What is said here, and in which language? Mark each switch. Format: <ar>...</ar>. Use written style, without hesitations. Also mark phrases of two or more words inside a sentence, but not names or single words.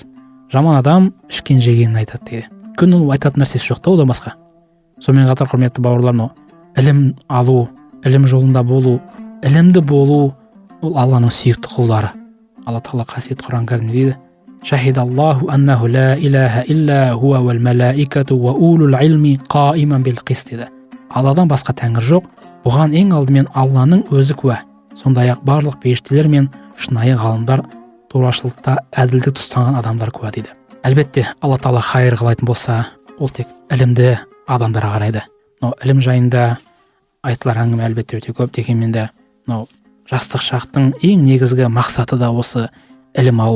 <kk>Жаман адам ішкен жегенін айтады дейді. Өйткені ол айтатын нәрсесі жоқ та, одан басқа. Сонымен қатар, құрметті бауырлар, ілім алу, ілім жолында болу, ілімді болу ол Алланың сүйікті құлдары. Алла Тағала қасиетті Құран кәрімде дейді:</kk> <ar>شهد الله أنه لا إله إلا هو والملائكة وأولو العلم قائما بالقسط дейді.</ar> <kk>Алладан басқа тәңір жоқ, бұған ең алдымен Алланың өзі куә. Сондай-ақ барлық періштелер мен шынайы ғалымдар, турашылықта әділдік ұстанған адамдар куә дейді. Әлбетте, Алла Тағала хайыр қылатын болса, ол тек ілімді адамдарға қарайды. Ілім жайында айтылар әңгіме әлбетте өте көп, дегенмен де жастық шақтың ең негізгі мақсаты да осы ілім алу.</kk>